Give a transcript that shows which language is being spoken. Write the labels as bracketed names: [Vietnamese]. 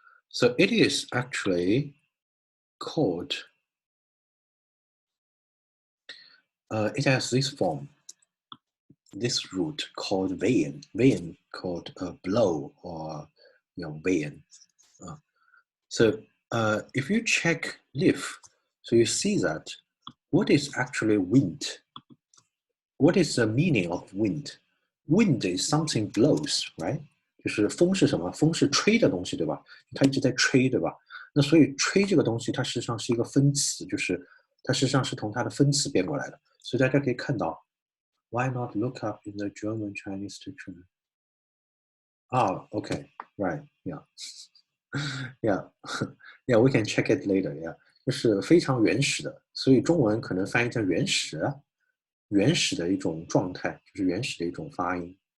[English] So it is actually called, it has this form, this root called vein called blow or vein. So if you check leaf, so you see that what is actually wind? What is the meaning of wind? Wind is something blows, right? [Chinese] 就是风是什么？风是吹的东西，对吧？它一直在吹，对吧？那所以吹这个东西，它实际上是一个分词，就是它实际上是从它的分词变过来的。所以大家可以看到 [English] ，Why not look up in the German Chinese dictionary? Okay, right, yeah, we can check it later, yeah. [Chinese] 就是非常原始的，所以中文可能翻译成原始的一种状态，就是原始的一种发音。